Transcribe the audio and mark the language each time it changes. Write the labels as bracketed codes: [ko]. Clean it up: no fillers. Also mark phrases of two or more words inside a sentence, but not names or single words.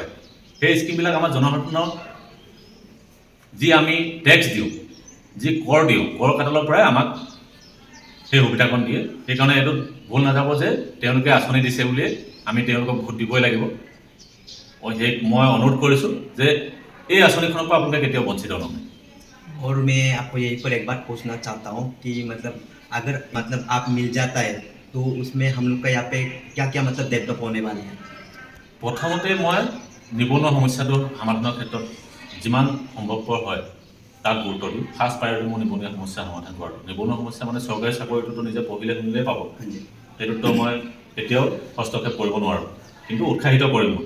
[as] সেই স্কিমবিলাক আমাৰ জনসাধাৰণৰ যি আমি টেক্স দিওঁ, যি কৰ দিওঁ, কৰ কাটলৰ পৰাই আমাক সেই সুবিধাকণ দিয়ে। সেইকাৰণে এইটো ভুল নাযাব যে তেওঁলোকে আঁচনি দিছে বুলিয়ে আমি তেওঁলোকক ভোট দিবই লাগিব। মই অনুৰোধ কৰিছোঁ যে এই আঁচনিখনৰ পৰা আপোনালোকে কেতিয়াও বঞ্চিত নহয়। [hi] और मैं आपको यही पर एक बात पूछना चाहता हूँ कि मतलब अगर मतलब आप मिल जाता है, तो उसमें हम लोग का यहाँ पे क्या क्या मतलब डेवलप होने वाले हैं। [as] প্ৰথমতে মই নিবনুৱা সমস্যাটো সমাধানৰ ক্ষেত্ৰত যিমান সম্ভৱপৰ হয় তাক গুৰুত্ব দিওঁ। [en] first priority [as] মোৰ নিবনুৱা সমস্যা সমাধান কৰাটো। নিবনুৱা সমস্যা মানে চৰকাৰী চাকৰিটোতো নিজে পঢ়িলে শুনিলেই পাব, সেইটোতো মই কেতিয়াও হস্তক্ষেপ কৰিব নোৱাৰোঁ, কিন্তু উৎসাহিত কৰিম মই।